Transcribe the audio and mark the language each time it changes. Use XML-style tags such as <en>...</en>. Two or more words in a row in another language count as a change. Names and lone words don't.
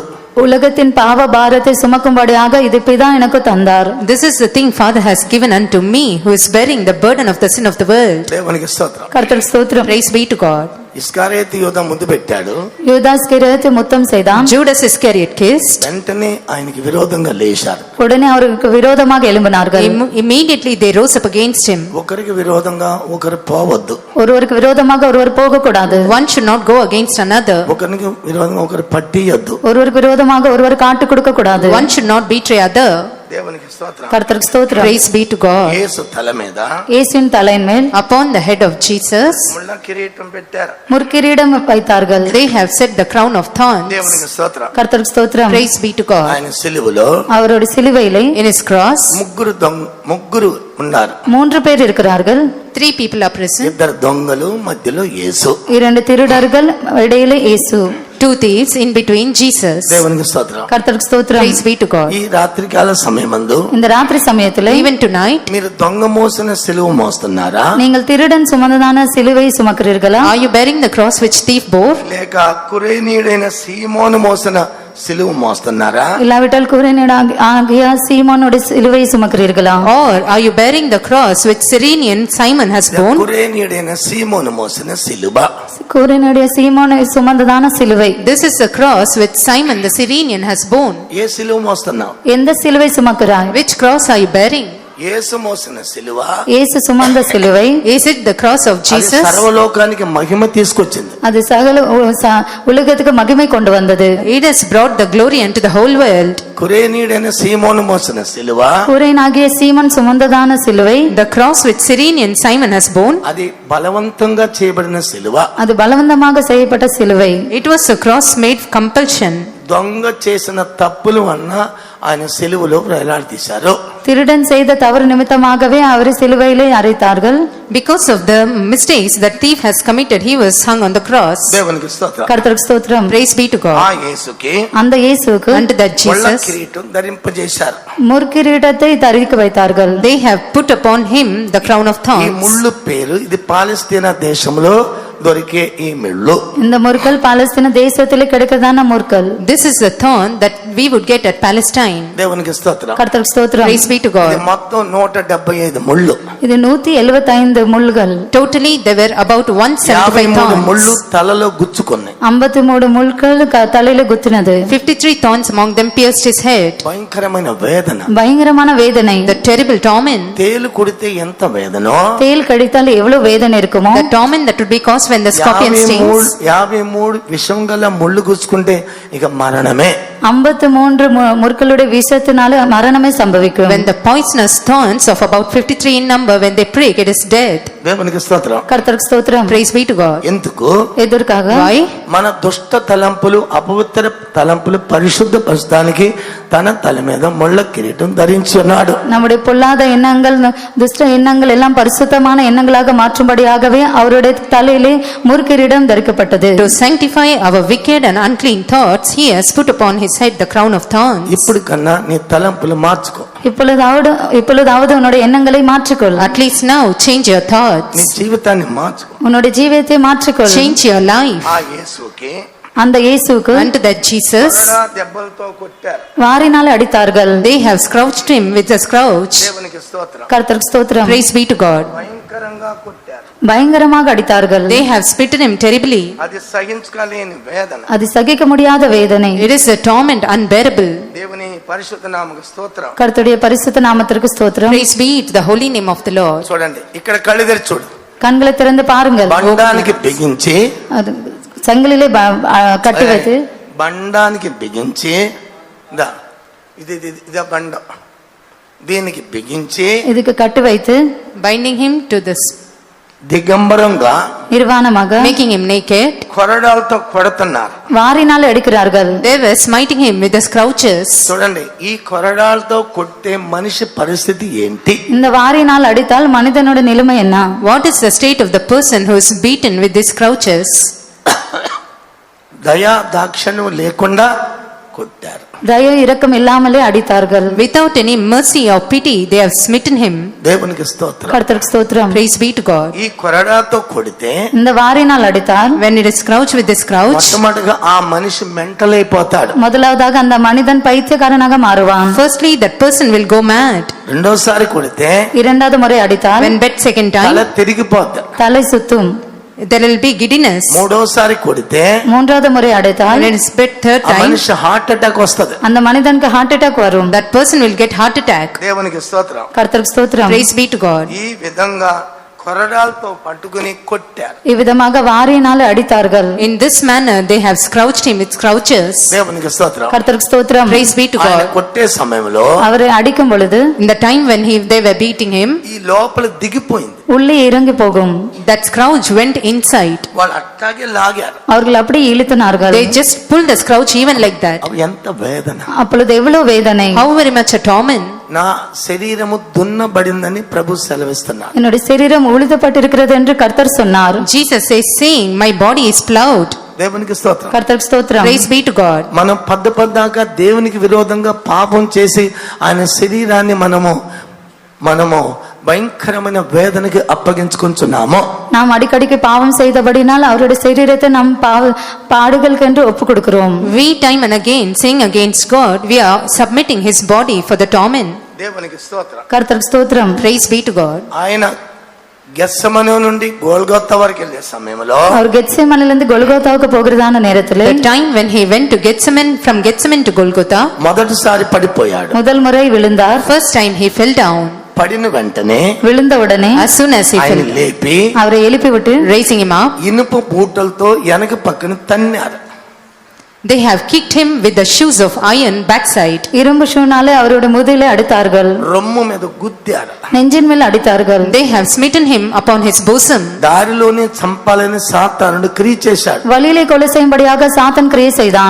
<ta>உலகத்தின் பாவ பாரத்தை சுமக்கும்படியாக இது பிதா எனக்கு தந்தார்.</ta> <en>this is the thing Father has given unto me, who is bearing the burden of the sin of the world.</en> <te>దేవునికి స్తోత్రం.</te> <ta>கர்த்தருக்கு ஸ்தோத்திரம்.</ta> <en>Praise be to God.</en> <te>ఇస్కారియోతు యూదా ముద్దు పెట్టాడు.</te> <ta>யூதாஸ் கிரயத்தை முத்தம் செய்தான்.</ta> <en>Judas Iscariot kissed.</en> <te>వెంటనే ఆయనకి విరోధంగా లేచారు.</te> <ta>உடனே அவருக்கு விரோதமாக எழும்பினார்கள்.</ta> <en>Immediately they rose up against him.</en> <te>ఒకరికి విరోధంగా ఒకరు పోవద్దు,</te> <ta>ஒருவருக்கு விரோதமாக ஒருவர் போக கூடாது.</ta> <en>One should not go against another.</en> <te>ఒకరికి విరోధంగా ఒకరు పట్టియద్దు.</te> <ta>ஒருவருக்கு விரோதமாக ஒருவர் காட்டு கொடுக்க கூடாது.</ta> <en>One should not betray other.</en> <te>దేవునికి స్తోత్రం.</te> <ta>கர்த்தருக்கு ஸ்தோத்திரம்.</ta> <en>Praise be to God.</en> <te>యేసు తల మీద</te> <ta>இயேசுவின் தலையின் மேல்</ta> <en>Upon the head of Jesus,</en> <te>ముళ్ళ కిరీటం పెట్టారు.</te> <ta>முற்கிரீடம் வைத்தார்கள்.</ta> <en>they have set the crown of thorns.</en> <te>దేవునికి స్తోత్రం.</te> <ta>கர்த்தருக்கு ஸ்தோத்திரம்.</ta> <en>Praise be to God.</en> <te>ఆయన సిలువలో</te> <ta>அவருடைய சிலுவையிலே</ta> <en>In his cross,</en> <te>ముగ్గురు ఉన్నారు.</te> <ta>3 பேர் இருக்கிறார்கள்.</ta> <en>3 people are present.</en> <te>2 దొంగలు, మధ్యలో యేసు.</te> <ta>2 திருடர்கள், இடையிலே இயேசு.</ta> <en>2 thieves, in between Jesus.</en> <te>దేవునికి స్తోత్రం.</te> <ta>கர்த்தருக்கு ஸ்தோத்திரம்.</ta> <en>Praise be to God.</en> <te>ఈ రాత్రికాల సమయమందు</te> <ta>இந்த ராத்திரி சமயத்திலே</ta> <en>Even tonight,</en> <te>మీరు దొంగ మోసిన సిలువ మోస్తున్నారా,</te> <ta>நீங்கள் திருடன் சுமந்ததான சிலுவை சுமக்கிறீர்களா?</ta> <en>are you bearing the cross which thief bore?</en> <te>లేక కురేనీయుడైన సీమోను మోసిన సిలువ మోస్తున్నారా?</te> <ta>இல்லாவிட்டால் ஆகிய சீமோனுடைய சிலுவை சுமக்கிறீர்களா?</ta> <en>Or are you bearing the cross which Cyrenian Simon has borne?</en> <te>కురేనీయుడైన సీమోను మోసిన సిలువ.</te> <ta>கூறினுடைய சீமோனை சுமந்ததான சிலுவை.</ta> <en>This is the cross which Simon the Cyrenian has borne.</en> <te>ఏ సిలువ మోస్తున్నావు?</te> <ta>எந்த சிலுவை சுமக்கிறாய்?</ta> <en>Which cross are you bearing?</en> <te>యేసు మోసిన సిలువ</te> <ta>இயேசு சுமந்த சிலுவை</ta> <en>Is it the cross of</en> <te>అది</te> <en>Jesus?</en> <te>సర్వలోకానికి మహిమ తీసుకొచ్చింది.</te> <ta>அது சகல உலகத்துக்கு மகிமை கொண்டு வந்தது.</ta> <en>It has brought the glory unto the whole world.</en> <te>కురేనీడైన సీమోను మోసిన సిలువ</te> <ta>குறைனாகிய சீமன் சுமந்ததான சிலுவை</ta> <en>The cross which Cyrenian Simon has borne,</en> <te>అది బలవంతంగా చేయబడిన సిలువ.</te> <ta>அது பலவந்தமாக செய்யப்பட்ட சிலுவை.</ta> <en>it was a cross made compulsion.</en> <te>దొంగ చేసిన తప్పులు వలన ఆయన సిలువలో వేలాడదీశారు.</te> <ta>திருடன் செய்த தவறு நிமித்தமாகவே அவரை சிலுவையிலே அறைத்தார்கள்.</ta> <en>Because of the mistakes that thief has committed, he was hung on the cross.</en> <te>దేవునికి స్తోత్రం.</te> <ta>கர்த்தருக்கு ஸ்தோத்திரம்.</ta> <en>Praise be to</en> <te>ఆ</te> <en>God.</en> <te>యేసుకి</te> <ta>அந்த இயேசுவுக்கு</ta> <en>Unto that</en> <te>ముళ్ళ</te> <en>Jesus,</en> <te>కిరీటం ధరింపజేశారు.</te> <ta>முற்கிரீடத்தை தரிக்க வைத்தார்கள்.</ta> <en>they have put upon him the crown of</en> <te>ఈ</te> <en>thorns.</en> <te>ముళ్ళు పేరు ఇది పాలస్తీనా దేశంలో దొరికే ఈ ముళ్ళు.</te> <ta>இந்த முற்கள் பாலஸ்தீன தேசத்திலே கிடைக்கிறதான முற்கள்.</ta> <en>This is the thorn that we would get at Palestine.</en> <te>దేవునికి స్తోత్రం.</te> <ta>கர்த்தருக்கு ஸ்தோத்திரம்.</ta> <en>Praise be to</en> <te>ఇది</te> <en>God.</en> <te>మొత్తం 175 ముళ్ళు.</te> <ta>இது 175 முள்கள்.</ta> <en>Totally there were about 175</en> <te>53 ముళ్ళు</te> <en>thorns.</en> <te>తలలో గుచ్చుకున్నాయి.</te> <ta>53 முள்கள் தலையில குத்தினது.</ta> <en>53 thorns among them pierced his head.</en> <te>భయంకరమైన వేదన.</te> <ta>பயங்கரமான வேதனை.</ta> <en>The terrible torment.</en> <te>తేలు కుడితే ఎంత వేదనో</te> <ta>தேல் கடித்தால் எவ்வளவு வேதனை இருக்குமோ,</ta> <en>The torment that would be caused when the scorpion 53 stings.</en> <te>53 విషం గల ముళ్ళు గుచ్చుకుంటే ఇక మరణమే.</te> <ta>53 முற்களுடைய விஷத்தினால மரணமே சம்பவிக்கும்.</ta> <en>When the poisonous thorns of about 53 in number, when they prick, it is death.</en> <te>దేవునికి స్తోత్రం.</te> <ta>கர்த்தருக்கு ஸ்தோத்திரம்.</ta> <en>Praise be to God.</en> <te>ఎందుకు</te> <ta>எதற்காக?</ta> <en>Why?</en> <te>మన దుష్ట తలంపులు అపవిత్ర తలంపులు పరిశుద్ధపరచడానికి తన తల మీద ముళ్ళ కిరీటం ధరించి ఉన్నాడు.</te> <ta>நம்முடைய பொல்லாத எண்ணங்கள், துஷ்ட எண்ணங்கள் எல்லாம் பரிசுத்தமான எண்ணங்களாக மாற்றும்படியாகவே அவருடைய தலையிலே முற்கிரீடம் தரிக்கப்பட்டது.</ta> <en>To sanctify our wicked and unclean thoughts, he has put upon his head the crown of thorns.</en> <te>ఇప్పుడు కన్నా నీ తలంపులు మార్చుకో.</te> <ta>இப்பொழுதாவது உன்னுடைய எண்ணங்களை மாற்றிக்கொள்.</ta> <en>At least now, change your</en> <te>నీ</te> <en>thoughts.</en> <te>జీవితాన్ని మార్చుకో.</te> <ta>உன்னுடைய ஜீவியத்தை மாற்றிக்கொள்.</ta> <en>Change your life.</en> <te>ఆ యేసుకి</te> <ta>அந்த இயேசுவுக்கு</ta> <en>Unto that Jesus,</en> <te>కొరడా దెబ్బలతో కొట్టారు.</te> <ta>வாரினால் அடித்தார்கள்.</ta> <en>they have scourged him with a scourge.</en> <te>దేవునికి స్తోత్రం.</te> <ta>கர்த்தருக்கு ஸ்தோத்திரம்.</ta> <en>Praise be to God.</en> <te>భయంకరంగా కొట్టారు.</te> <ta>பயங்கரமாக அடித்தார்கள்.</ta> <en>They have spitted him terribly.</en> <te>అది సహించుకోలేని వేదన.</te> <ta>அது சகிக்க முடியாத வேதனை.</ta> <en>It is a torment unbearable.</en> <te>దేవుని పరిశుద్ధ నామకు స్తోత్రం.</te> <ta>கர்த்தருடைய பரிசுத்த நாமத்திற்கு ஸ்தோத்திரம்.</ta> <en>Praise be to the holy name of the Lord.</en> <te>చూడండి ఇక్కడ కళ్ళు తెరిచి చూడు.</te> <ta>கண்களை திறந்து பாருங்கள்.</ta> <te>బండానికి బిగించి</te> <ta>அது சங்கிலிலே கட்டி வைத்து,</ta> <te>బండానికి బిగించి దా ఇది ఇది ఇదే బండం దీనికి బిగించి</te> <ta>இதுக்கு கட்டி வைத்து</ta> <en>Binding him to this,</en> <te>దిగంబరంగా</te> <ta>நிர்வாணமாக</ta> <en>making him naked.</en> <te>కొరడాలతో కొడుతున్నారు.</te> <ta>வாரினால் அடிக்கிறார்கள்.</ta> <en>They were smiting him with the scourges.</en> <te>చూడండి ఈ కొరడాలతో కొట్టే మనిషి పరిస్థితి ఏంటి?</te> <ta>இந்த வாரினால் அடித்தால் மனிதனோட நிலைமை என்ன?</ta> <en>What is the state of the person who is beaten with these scourges?</en> <te>దయా దాక్షణ్యం లేకుండా కొట్టారు.</te> <ta>தயவு இரக்கம் இல்லாமலே அடித்தார்கள்.</ta> <en>Without any mercy or pity, they have smitten him.</en> <te>దేవునికి స్తోత్రం.</te> <ta>கர்த்தருக்கு ஸ்தோத்திரம்.</ta> <en>Praise be to God.</en> <te>ఈ కొరడాతో కొడితే</te> <ta>இந்த வாரினால் அடித்தால்</ta> <en>When it is scourged with this scourge,</en> <te>మొట్టమొదటిగా ఆ మనిషి మెంటల్ అయిపోతాడు.</te> <ta>முதலாவதாக அந்த மனிதன் பைத்தியக்காரனாக மாறுவான்.</ta> <en>firstly, that person will go mad.</en> <te>రెండోసారి కొడితే</te> <ta>இரண்டாவது முறை அடித்தால்</ta> <en>When bet second</en> <te>తల</te> <en>time,</en> <te>తిరిగిపోతాడు.</te> <ta>தலை சுத்தும்.</ta> <en>there will be giddiness.</en> <te>మూడోసారి కొడితే</te> <ta>மூன்றாவது முறை அடித்தால்</ta> <en>When it is bet third</en> <te>ఆ</te> <en>time,</en> <te>మనిషి</te> <en>heart attack</en> <te>వస్తది.</te> <ta>அந்த மனிதனுக்கு</ta> <en>heart attack</en> <ta>வரும்.</ta> <en>that person will get heart attack.</en> <te>దేవునికి స్తోత్రం.</te> <ta>கர்த்தருக்கு ஸ்தோத்திரம்.</ta> <en>Praise be to God.</en> <te>ఈ విధంగా కొరడాలతో పట్టుకుని కొట్టారు.</te> <ta>இவ்விதமாக வாரினால் அடித்தார்கள்.</ta> <en>In this manner, they have scourged him with scourges.</en> <te>దేవునికి స్తోత్రం.</te> <ta>கர்த்தருக்கு ஸ்தோத்திரம்.</ta> <en>Praise be to</en> <te>ఆయన</te> <en>God.</en> <te>కొట్టే సమయంలో</te> <ta>அவரை அடிக்கும் பொழுது</ta> <en>In the time when they were beating him,</en> <te>ఈ లోపల దిగిపోయింది.</te> <ta>உள்ளே இறங்கி போகும்.</ta> <en>that scourge went inside.</en> <te>వాళ్ళు అట్లాగే లాగారు.</te> <ta>அவர்கள் அப்படி இழுத்தினார்கள்.</ta> <en>They just pulled the scourge even like that.</en> <te>అవి ఎంత వేదన.</te> <ta>அப்பொழுது எவ்வளவு வேதனை.</ta> <en>How very much a torment.</en> <te>నా శరీరము దున్నబడిందని ప్రభు సెలవిస్తున్నాడు.</te> <ta>என்னுடைய சரீரம் உழுதப்பட்டிருக்கிறது என்று கர்த்தர் சொன்னார்.</ta> <en>Jesus is saying, my body is plowed.</en> <te>దేవునికి స్తోత్రం.</te> <ta>கர்த்தருக்கு ஸ்தோத்திரம்.</ta> <en>Praise be to God.</en> <te>మనం పద్దాకా దేవునికి విరోధంగా పాపం చేసి ఆయన శరీరాన్ని మనము భయంకరమైన వేదనకి అప్పగించుకుంటున్నాము.</te> <ta>நாம் அடிக்கடிக்கு பாவம் செய்தபடினால் அவருடைய சரீரத்தை நாம் பாடுகளுக்கென்று ஒப்பு கொடுக்கிறோம்.</ta> <en>We time and again saying against God, we are submitting his body for the torment.</en> <te>దేవునికి స్తోత్రం.</te> <ta>கர்த்தருக்கு ஸ்தோத்திரம்.</ta> <en>Praise be to God.</en> <te>ఆయన గెత్సెమనే నుండి గోల్గొతా వరకు వెళ్ళే సమయంలో</te> <ta>அவர் கெத்சேமனிலிருந்து கொல்கோத்தாவுக்கு போகிறதான நேரத்தில்</ta> <en>The time when he went to Gethsemane, from Gethsemane to Golgotha,</en> <te>మొదటిసారి పడిపోయాడు.</te> <ta>முதல் முறை விழுந்தார்.</ta> <en>first time he fell down.</en> <te>పడిన వెంటనే</te> <ta>விழுந்தவுடனே</ta> <en>As soon as he</en> <te>ఆయన</te> <en>fell,</en> <te>లేపి</te> <ta>அவரை எழுப்பி விட்டு</ta> <en>raising him up,</en> <te>ఇనుప బూటలతో వెనక పక్కన తన్నారు.</te> <en>they have kicked him with the shoes of iron backside.</en> <ta>இரும்பு ஷூனாலே அவருடைய முதுகிலே அடித்தார்கள்,</ta> <te>రొమ్ము మీద గుద్దారు.</te> <ta>நெஞ்சின் மேல் அடித்தார்கள்.</ta> <en>They have smitten him upon his bosom.</en> <te>దారిలోనే చంపాలని సాతానుడు క్రియ చేశాడు.</te> <ta>வழியிலே கொலை செய்யும்படியாக சாத்தன் கிரியை செய்தான்.</ta>